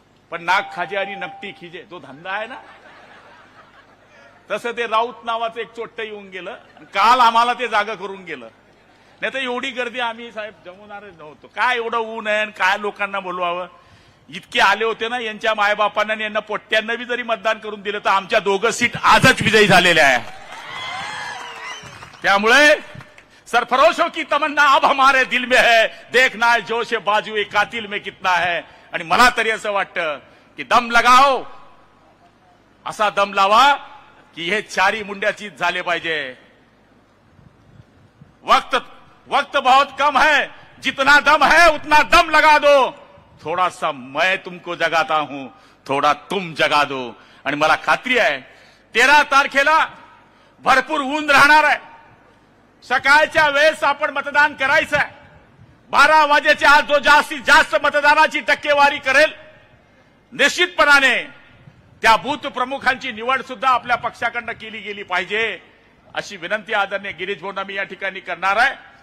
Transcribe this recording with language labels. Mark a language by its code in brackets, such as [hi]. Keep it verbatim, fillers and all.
[mr] पण नाक खाजे आणि नकटी खिजे तो धंदा आहे ना, तसं ते राऊत नावाचं एक चोट्ट येऊन गेलं, काल आम्हाला ते जागा करून गेलं. नाही तर एवढी गर्दी आम्ही साहेब जमवणार नव्हतो. काय एवढं ऊन आहे, काय लोकांना बोलवावं. इतके आले होते ना, यांच्या मायबापांना आणि यांना पोट्ट्यांना बी जरी मतदान करून दिलं तर आमच्या दोघं सीट आजच विजयी झालेल्या आहे. त्यामुळे [hi] सरफरोशों की तमन्ना अब हमारे दिल में है, देखना है जोश बाजू ए कातिल में कितना है. [mr] आणि मला तरी असं वाटतं की [hi] दम लगाओ, [mr] असा दम लावा की हे चारी मुंड्याचीच झाले पाहिजे. [hi] वक्त वक्त बहुत कम है, जितना दम है उतना दम लगा दो. थोडा सा मैं तुमको जगाता हूं, थोडा तुम जगा दो. [mr] आणि मला खात्री आहे तेरा तारखेला भरपूर ऊन राहणार आहे. सकाळच्या वेळेस आपण मतदान करायचं आहे. बारा वाजेच्या आज जो जास्तीत जास्त मतदानाची टक्केवारी करेल, निश्चितपणाने त्या बूथ प्रमुखांची निवड सुद्धा आपल्या पक्षाकडनं केली गेली पाहिजे, अशी विनंती आदरणीय गिरीश भाऊंना मी या ठिकाणी करणार आहे.